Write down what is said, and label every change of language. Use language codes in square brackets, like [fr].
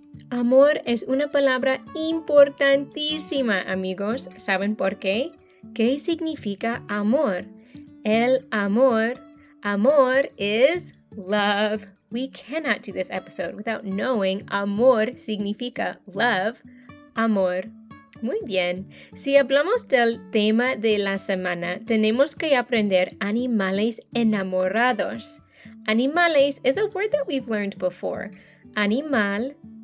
[es] Amor es una palabra importantísima, amigos. ¿Saben por qué? ¿Qué significa amor? El amor [en] is love. We cannot do this episode without knowing [es] amor significa [en] love, amor. [es] Muy bien. Si hablamos del tema de la semana, tenemos que aprender animales enamorados. [en] Animales is a word that we've learned before. Animales.